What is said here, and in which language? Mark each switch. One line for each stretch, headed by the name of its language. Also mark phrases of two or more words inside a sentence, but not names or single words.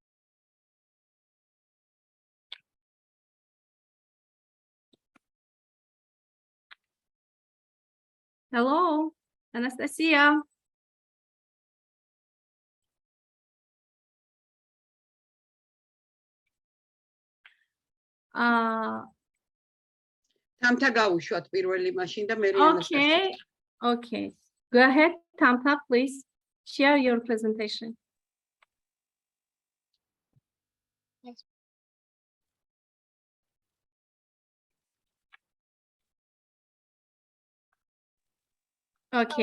English: Hello, Anastasia.
Georgian: Tamta გავუშვათ პირველი მაშინ და მე Anastasia.
English: Okay. Go ahead, Tamta, please share your presentation. Yes. Okay.